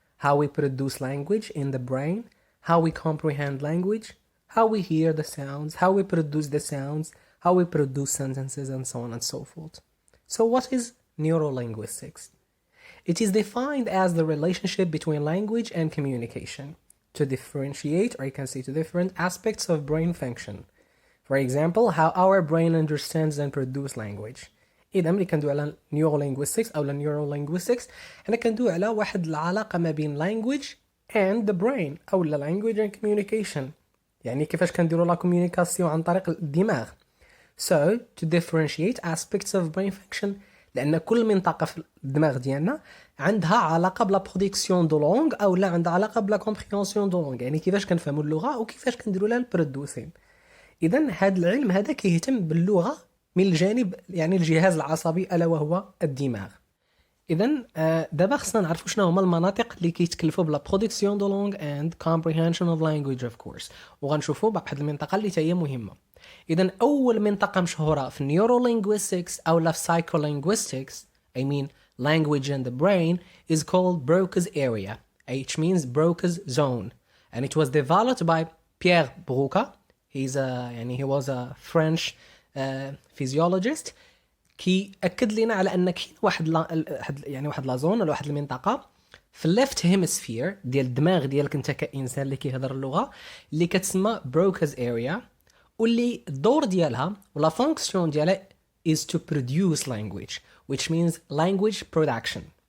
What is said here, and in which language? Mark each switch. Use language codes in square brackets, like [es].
[en] How we produce language in the brain, how we comprehend language, how we hear the sounds, how we produce the sounds, how we produce sentences, and so on and so forth. So what is neurolinguistics? It is defined as the relationship between language and communication to differentiate, or you can say to different aspects of brain function. For example, how our brain understands and produces language. [ar] إذا ملي كندوي على neurolinguistics أو neurolinguistics حنا كندوي على واحد العلاقة ما بين [en] language and the brain [ar] أو [en] language and communication. [ar] يعني كيفاش كنديروا لا communication عن طريق الدماغ. [en] So to differentiate aspects of brain function [ar] لأن كل منطقة في الدماغ ديالنا عندها علاقة بلا برودكسيون دو لونغ أو لا عندها علاقة بلا كومبريهنسيون دو لونغ، يعني كيفاش كنفهموا اللغة وكيفاش كنديروا لها البرودوسين. إذا هذا العلم هذا كيهتم باللغة من الجانب يعني الجهاز العصبي ألا وهو الدماغ. إذا دابا خصنا نعرفوا شنو هما المناطق اللي كيتكلفوا بلا برودكسيون دو لونغ اند كومبريهنشن اوف لانجويج اوف كورس، وغنشوفوا واحد المنطقة اللي هي مهمة. إذا أول منطقة مشهورة في النيورولينغويستكس أو لا [en] psycholinguistics, I mean language and the brain, is called Broca's area, which means Broca's zone, and it was developed by Pierre Broca. He was a French physiologist [ar] كي أكد لنا على أن كاين واحد لا زون ولا واحد المنطقة في الليفت هيمسفير ديال الدماغ ديالك انت كإنسان اللي كيهضر اللغة اللي كتسمى بروكاز اريا، واللي الدور ديالها ولا فونكسيون ديالها [en] is to produce language, which means language production.